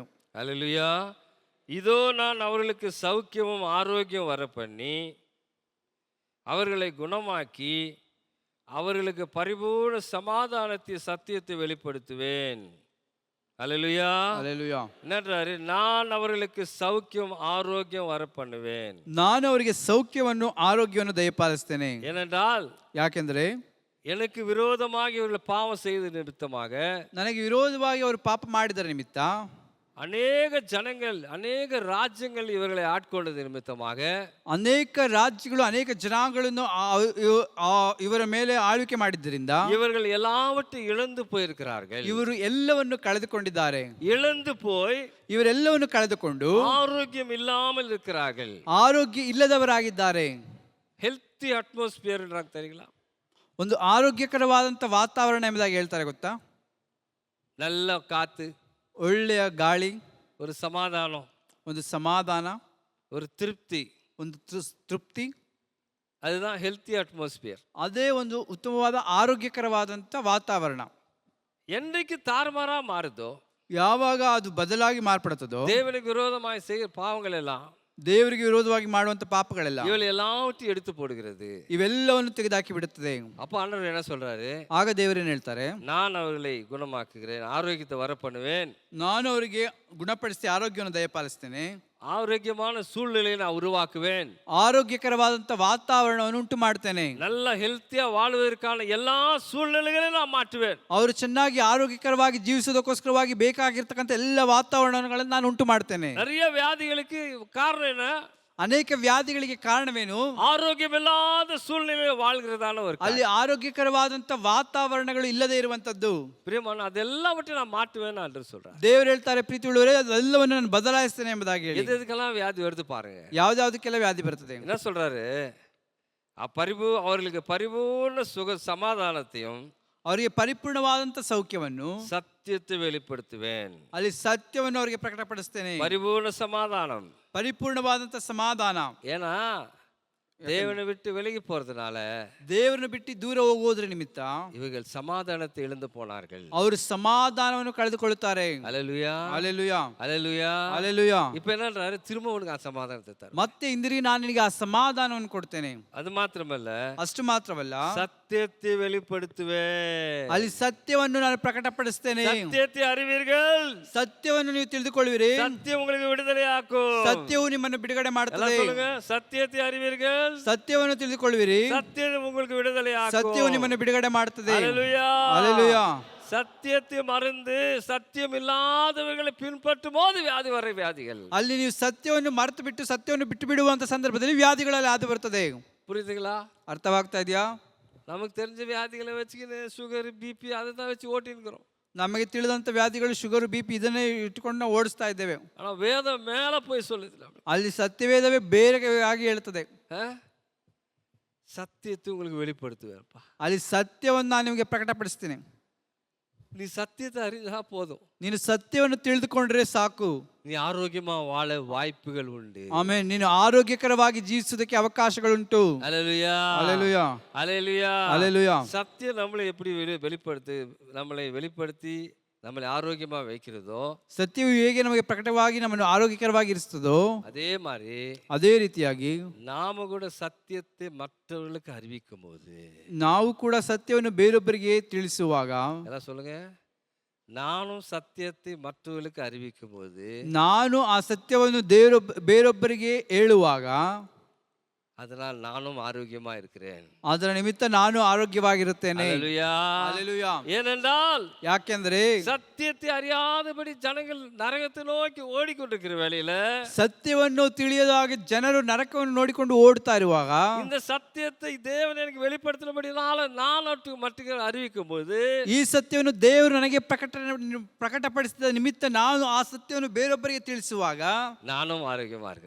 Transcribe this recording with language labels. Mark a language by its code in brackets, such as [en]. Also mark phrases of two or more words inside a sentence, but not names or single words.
[ta] அல்லேலூயா. இதோ நான் அவர்களுக்கு சௌக்கியமும் ஆரோக்கியம் வர பண்ணி அவர்களை குணமாக்கி அவர்களுக்கு பரிபூர்ண சமாதானத்தை சத்தியத்தை வெளிப்படுத்துவேன். அல்லேலூயா. அல்லேಲೂಯಾ. என்னன்றாரு, நான் அவர்களுக்கு சௌக்கியம் ஆரோக்கியம் வர பண்ணுவேன். [kn] ನಾನು ಅವರಿಗೆ ಸೌಖ್ಯವನ್ನು ಆರೋಗ್ಯವನ್ನು ದಯಪಾಲಿಸ್ತೇನೆ. [ta] ஏனென்றால் [kn] ಯಾಕೆಂದರೆ [ta] எனக்கு விரோதமாக இவர்கள் பாவம் செய்த நிமித்தமாக, [kn] ನನಗೆ ವಿರೋಧವಾಗಿ ಅವರು ಪಾಪ ಮಾಡಿದರ ನಿಮಿತ್ತ, [ta] அநேக ஜனங்கள் அநேக ராஜ்யங்கள் இவர்களை ஆட்கொண்டது நிமித்தமாக, [kn] ಅನೇಕ ರಾಜ್ಯಗಳು ಅನೇಕ ಜನಾಂಗಗಳನ್ನು ಇವರ ಮೇಲೆ ಆಳ್ವಿಕೆ ಮಾಡಿದ್ದರಿಂದ [ta] இவர்கள் எல்லாவற்றையும் இழந்து போயிருக்கிறார்கள். [kn] ಇವರು ಎಲ್ಲವನ್ನು ಕಳೆದುಕೊಂಡಿದ್ದಾರೆ. [ta] இழந்து போய் [kn] ಇವರೆಲ್ಲವನ್ನು ಕಳೆದುಕೊಂಡು [ta] ஆரோக்கியம் இல்லாமல் இருக்கிறார்கள். [kn] ಆರೋಗ್ಯ ಇಲ್ಲದವರಾಗಿದ್ದಾರೆ. [en] healthy atmosphere தெரியுங்களா? [kn] ಒಂದು ಆರೋಗ್ಯಕರವಾದಂಥ ವಾತಾವರಣ ಎಂಬುದಾಗಿ ಹೇಳ್ತಾರೆ ಗೊತ್ತಾ? [ta] நல்ல காத்து, [kn] ಒಳ್ಳೆಯ ಗಾಳಿ, [ta] ஒரு சமாதானம், [kn] ಒಂದು ಸಮಾಧಾನ, [ta] ஒரு திருப்தி, [kn] ಒಂದು ತೃಪ್ತಿ, [en] அதுதான் healthy atmosphere. [kn] ಅದೇ ಒಂದು ಉತ್ತಮವಾದ ಆರೋಗ್ಯಕರವಾದಂಥ ವಾತಾವರಣ. [ta] என்றைக்கு தாறுமாறா மாறுதோ, [kn] ಯಾವಾಗ ಅದು ಬದಲಾಗಿ ಮಾರ್ಪಡುತ್ತದೋ, [ta] தேவனுக்கு விரோதமாய் செய்கிற பாவங்கள் எல்லாம், [kn] ದೇವರಿಗೆ ವಿರೋಧವಾಗಿ ಮಾಡುವಂತ ಪಾಪಗಳೆಲ್ಲ, [ta] இவள் எல்லாவற்றையும் எடுத்து போடுகிறது. [kn] ಇವೆಲ್ಲವನ್ನು ತೆಗೆದಾಕಿ ಬಿಡುತ್ತದೆ. [ta] அப்ப ஆண்டவர் என்ன சொல்றாரு? [kn] ಆಗ ದೇವರೇನು ಹೇಳ್ತಾರೆ? [ta] நான் அவர்களை குணமாக்குகிறேன், ஆரோக்கியத்தை வர பண்ணுவேன், [kn] ನಾನು ಅವರಿಗೆ ಗುಣಪಡಿಸಿ ಆರೋಗ್ಯವನ್ನು ದಯಪಾಲಿಸ್ತೇನೆ, [ta] ஆரோக்கியமான சூழ்நிலையை நான் உருவாக்குவேன், [kn] ಆರೋಗ್ಯಕರವಾದಂಥ ವಾತಾವರಣವನ್ನು ಉಂಟು ಮಾಡ್ತೇನೆ, [ta] நல்ல ஹெல்த்தியா வாழ்வதற்கான எல்லா சூழ்நிலைகளையும் நான் மாற்றுவேன். [kn] ಅವರು ಚೆನ್ನಾಗಿ ಆರೋಗ್ಯಕರವಾಗಿ ಜೀವಿಸೋದಕ್ಕೋಸ್ಕರವಾಗಿ ಬೇಕಾಗಿರ್ತಕ್ಕಂಥ ಎಲ್ಲ ವಾತಾವರಣಗಳನ್ನು ನಾನು ಉಂಟು ಮಾಡ್ತೇನೆ. [ta] நிறைய வியாதிகளுக்கு காரணம் என்ன? [kn] ಅನೇಕ ವ್ಯಾಧಿಗಳಿಗೆ ಕಾರಣವೇನು? [ta] ஆரோக்கியமில்லாத சூழ்நிலையில் வாழ்கிறதான ஒரு [kn] ಅಲ್ಲಿ ಆರೋಗ್ಯಕರವಾದಂತ ವಾತಾವರಣಗಳು ಇಲ್ಲದೆ ಇರುವಂತದ್ದು. [ta] பிரியமான அதெல்லாவற்றையும் நான் மாட்டுவேன் என்று சொல்றேன். [kn] ದೇವರು ಹೇಳ್ತಾರೆ, ಪ್ರೀತಿ ಉಳ್ಳವರೇ, ಅದೆಲ್ಲವನ್ನು ನಾನು ಬದಲಾಯಿಸ್ತೇನೆ ಎಂಬುದಾಗಿ ಹೇಳಿ. [ta] எதுக்கெல்லாம் வியாதி வருது பாருங்க. [kn] ಯಾವ್ದಾವ್ದಕ್ಕೆಲ್ಲ ವ್ಯಾಧಿ ಬರ್ತದೆ. [ta] என்ன சொல்றாரு? அவர்களுக்கு பரிபூர்ண சுக சமாதானத்தையும் [kn] ಅವರಿಗೆ ಪರಿಪೂರ್ಣವಾದಂತ ಸೌಖ್ಯವನ್ನು, [ta] சத்தியத்தை வெளிப்படுத்துவேன். [kn] ಅಲ್ಲಿ ಸತ್ಯವನ್ನು ಅವರಿಗೆ ಪ್ರಕಟಪಡಿಸ್ತೇನೆ. [ta] பரிபூர்ண சமாதானம். [kn] ಪರಿಪೂರ್ಣವಾದಂತ ಸಮಾಧಾನ. [ta] ஏன்னா தேவனை விட்டு விலகி போறதுனால, [kn] ದೇವರನ್ನು ಬಿಟ್ಟು ದೂರ ಹೋಗುವುದರ ನಿಮಿತ್ತ [ta] இவர்கள் சமாதானத்தை இழந்து போனார்கள். [kn] ಅವರು ಸಮಾಧಾನವನ್ನು ಕಳೆದುಕೊಳ್ಳುತ್ತಾರೆ. [ta] அல்லேலூயா, [kn] ಅಲೆಲುಯಾ, [ta] அல்லேலூயா. [kn] ಅಲೆಲುಯಾ. [ta] இப்ப என்னன்றாரு? திரும்ப உனக்கு ಆ சமாதானத்தை தர. [kn] ಮತ್ತೆ ಹಿಂದಿರುಗಿ ನಾನು ನಿನಗೆ ಆ ಸಮಾಧಾನವನ್ನು ಕೊಡ್ತೇನೆ. [ta] அது ಮಾತ್ರಮಲ್ಲ, [kn] ಅಷ್ಟು ಮಾತ್ರವಲ್ಲ, [ta] சத்தியத்தை வெளிப்படுத்துவேன். [kn] ಅಲ್ಲಿ ಸತ್ಯವನ್ನು ನಾನು ಪ್ರಕಟಪಡಿಸ್ತೇನೆ. [ta] சத்தியத்தை அறிவீர்கள், [kn] ಸತ್ಯವನ್ನು ನೀವು ತಿಳಿದುಕೊಳ್ಳುವಿರಿ. [ta] சத்தியம் உங்களுக்கு விடுதலையாக்கும். [kn] ಸತ್ಯವು ನಿಮ್ಮನ್ನು ಬಿಡುಗಡೆ [ta] எல்லாம் [kn] ಮಾಡುತ್ತದೆ. [ta] சொல்லுங்க, சத்தியத்தை அறிவீர்கள், [kn] ಸತ್ಯವನ್ನು ತಿಳಿದುಕೊಳ್ಳುವಿರಿ. [ta] சத்தியம் உங்களுக்கு விடுதலையாக்கும். [kn] ಸತ್ಯವು ನಿಮ್ಮನ್ನು ಬಿಡುಗಡೆ ಮಾಡುತ್ತದೆ. [ta] அல்லேலூயா. [kn] ಅಲೆಲುಯಾ. [ta] சத்தியத்தை மறந்து சத்தியம் இல்லாதவர்களை பின்பற்றும் போது வியாதி வர வியாதிகள். [kn] ಅಲ್ಲಿ ನೀವು ಸತ್ಯವನ್ನು ಮರೆತು ಬಿಟ್ಟು ಸತ್ಯವನ್ನು ಬಿಟ್ಟು ಬಿಡುವಂತ ಸಂದರ್ಭದಲ್ಲಿ ವ್ಯಾಧಿಗಳಲ್ಲಿ ಆದು ಬರ್ತದೆ. [ta] புரியுதுங்களா? [kn] ಅರ್ಥವಾಗ್ತಾ ಇದೆಯಾ? [ta] நமக்கு தெரிஞ்ச வியாதிகளை வச்சுக்கின்னு சுகர் பிபி அதை தான் வச்சு ஓட்டின்னுக்கிறோம். [kn] ನಮಗೆ ತಿಳಿದಂತ ವ್ಯಾಧಿಗಳು ಶುಗರ್, ಬಿಪಿ ಇದನ್ನೇ ಇಟ್ಟುಕೊಂಡು ನಾವು ಓಡಿಸ್ತಾ ಇದ್ದೇವೆ. [ta] ஆனா வேதம் மேல போய் சொல்லுது, [kn] ಅಲ್ಲಿ ಸತ್ಯವೇದವೇ ಬೇರೆ ಆಗಿ ಹೇಳ್ತದೆ. [ta] சத்தியத்தை உங்களுக்கு வெளிப்படுத்துவேன்ப்பா. [kn] ಅಲ್ಲಿ ಸತ್ಯವನ್ನು ನಾನು ನಿಮಗೆ ಪ್ರಕಟಪಡಿಸ್ತೇನೆ. [ta] நீ சத்தியத்தை அறிஞ்சா போதும், [kn] ನೀನು ಸತ್ಯವನ್ನು ತಿಳಿದುಕೊಂಡ್ರೆ ಸಾಕು. [ta] நீ ஆரோக்கியமா வாழ வாய்ப்புகள் உண்டு. [kn] ಆಮೇಲೆ ನೀನು ಆರೋಗ್ಯಕರವಾಗಿ ಜೀವಿಸುವುದಕ್ಕೆ ಅವಕಾಶಗಳುಂಟು. [ta] அல்லேலூயா, அல்லேலூயா, அல்லேலூயா, அல்லேலூயா. சத்தியம் நம்மளை எப்படி வெளிப்படுத்தி நம்மளை ஆரோக்கியமா வைக்கிறதோ, [kn] ಸತ್ಯವು ಹೇಗೆ ನಮಗೆ ಪ್ರಕಟವಾಗಿ ನಮ್ಮನ್ನು ಆರೋಗ್ಯಕರವಾಗಿ ಇರಿಸ್ತದೋ [ta] அதே மாதிரி [kn] ಅದೇ ರೀತಿಯಾಗಿ [ta] நாம கூட சத்தியத்தை மற்றவர்களுக்கு அறிவிக்கும் போது, [kn] ನಾವು ಕೂಡ ಸತ್ಯವನ್ನು ಬೇರೊಬ್ಬರಿಗೆ ತಿಳಿಸುವಾಗ, [ta] எல்லாம் சொல்லுங்க, நானும் சத்தியத்தை மற்றவர்களுக்கு அறிவிக்கும் போது, [kn] ನಾನು ಆ ಸತ್ಯವನ್ನು ಬೇರೊಬ್ಬರಿಗೆ ಹೇಳುವಾಗ, [ta] அதனால் நானும் ஆரோக்கியமா இருக்கிறேன். [kn] ಅದರ ನಿಮಿತ್ತ ನಾನು ಆರೋಗ್ಯವಾಗಿರುತ್ತೇನೆ. [ta] அல்லேலூயா, அல்லேலூயா. ஏனென்றால் [kn] ಯಾಕೆಂದ್ರೆ [ta] சத்தியத்தை அறியாதபடி ஜனங்கள் நரகத்தை நோக்கி ஓடிக்கொண்டிருக்கிற வேளையில, [kn] ಸತ್ಯವನ್ನು ತಿಳಿಯದಾಗಿ ಜನರು ನರಕವನ್ನು ನೋಡಿಕೊಂಡು ಓಡ್ತಾ ಇರುವಾಗ, [ta] இந்த சத்தியத்தை தேவன் எனக்கு வெளிப்படுத்தினபடினால நான் மட்டும் அறிவிக்கும் போது, [kn] ಈ ಸತ್ಯವನ್ನು ದೇವರು ನನಗೆ ಪ್ರಕಟಪಡಿಸಿದ ನಿಮಿತ್ತ ನಾನು ಆ ಸತ್ಯವನ್ನು ಬೇರೊಬ್ಬರಿಗೆ ತಿಳಿಸುವಾಗ [ta] நானும் ஆரோக்கியமா இருக்கிறேன்.